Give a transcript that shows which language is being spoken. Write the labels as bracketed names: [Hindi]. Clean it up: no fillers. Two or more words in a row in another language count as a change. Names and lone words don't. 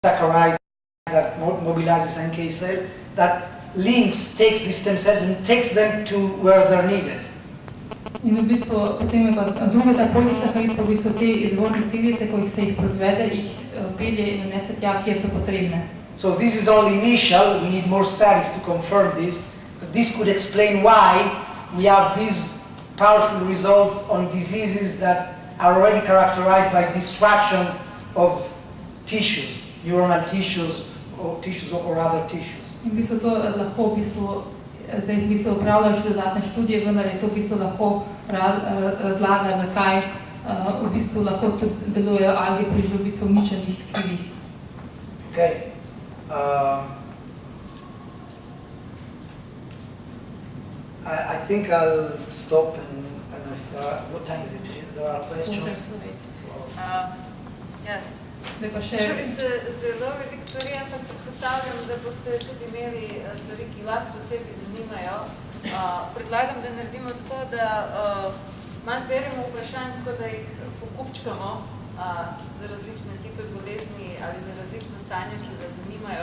[English] saccharide that mobilizes NK cell that takes these stem cells and takes them to where they're needed. [Slovenian] In v bistvu potem je pa druga ta polisaharid, pa v bistvu te izvorne celice, ko se jih proizvede, jih pelje in nese tja, kjer so potrebne. [English] So this is only initial, we need more studies to confirm this, but this could explain why we have these powerful results on diseases that are already characterized by destruction of tissues, neuronal tissues or other tissues. [Slovenian] In v bistvu to lahko v bistvu, zdaj v bistvu upravljajo še dodatne študije, vendar je to v bistvu lahko razlaga, zakaj v bistvu lahko tudi delujejo alge pri že v bistvu uničenih tkivih. [English] Okay. I think I'll stop and what time is it? There are questions? [Slovenian] Slišali ste zelo veliko stvari, ampak predpostavljam, da boste tudi imeli stvari, ki vas posebej zanimajo. Predlagam, da naredimo tako, da malo zberemo vprašanj, tako da jih pokupčkamo za različne tipe bolezni ali za različna stanja, ki vas zanimajo.